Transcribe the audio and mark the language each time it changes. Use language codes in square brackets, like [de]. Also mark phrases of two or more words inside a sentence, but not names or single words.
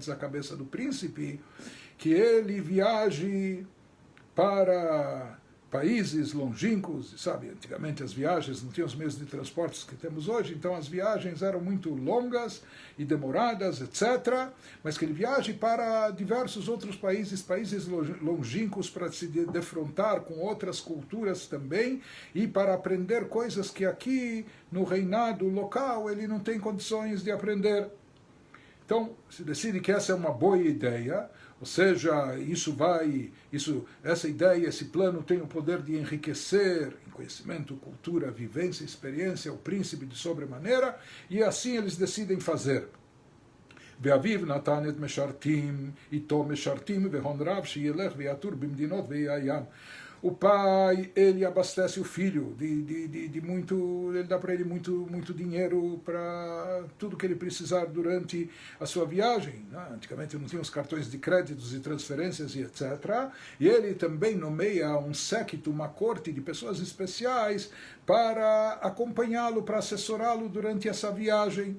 [pt] da cabeça do príncipe, que ele viaje para países longínquos, sabe, antigamente as viagens não tinham os meios de transportes que temos hoje, então as viagens eram muito longas e demoradas, etc., mas que ele viaje para diversos outros países longínquos, para se defrontar com outras culturas também, e para aprender coisas que aqui no reinado local ele não tem condições de aprender. Então, se decide que essa é uma boa ideia, ou seja, essa ideia, esse plano tem o poder de enriquecer em conhecimento, cultura, vivência, experiência, o príncipe de sobremaneira, e assim eles decidem fazer. [he] ואביו נתן את משרתים, איתו משרתים, והון רב שילך ויעטור במדינות ואי הים. [pt] O pai, ele abastece o filho de muito, ele dá para ele muito dinheiro para tudo que ele precisar durante a sua viagem. Antigamente não tinha os cartões de créditos e transferências e etc. E ele também nomeia um séquito, uma corte de pessoas especiais para acompanhá-lo, para assessorá-lo durante essa viagem.